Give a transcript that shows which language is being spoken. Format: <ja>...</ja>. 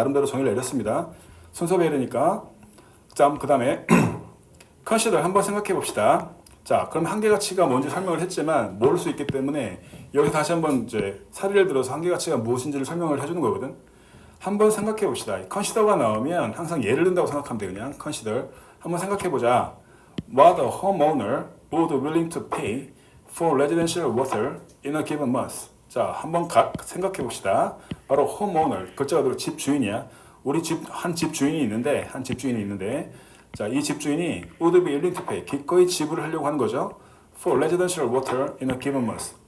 <ko>나름대로 정의를 내렸습니다. 순서배열이니까 그 다음에 컨시더 한번 생각해 봅시다. 자, 그럼 한계 가치가 뭔지 설명을 했지만 모를 수 있기 때문에 여기 다시 한번 이제 사례를 들어서 한계 가치가 무엇인지를 설명을 해주는 거거든. 한번 생각해 봅시다. 컨시더가 나오면 항상 예를 든다고 생각하면 돼. 그냥 컨시더 한번 생각해 보자.</ko> <en>What a homeowner would willing to pay for residential water in a given month.</en> <ko>자, 한번 생각해 봅시다. 바로 homeowner, 글자 그대로 집 주인이야. 우리 한 집 주인이 있는데 자, 이 집주인이</ko> <en>would be willing to pay,</en> <ko>기꺼이 지불을 하려고 하는 거죠.</ko> <en>For residential water in a given month.</en>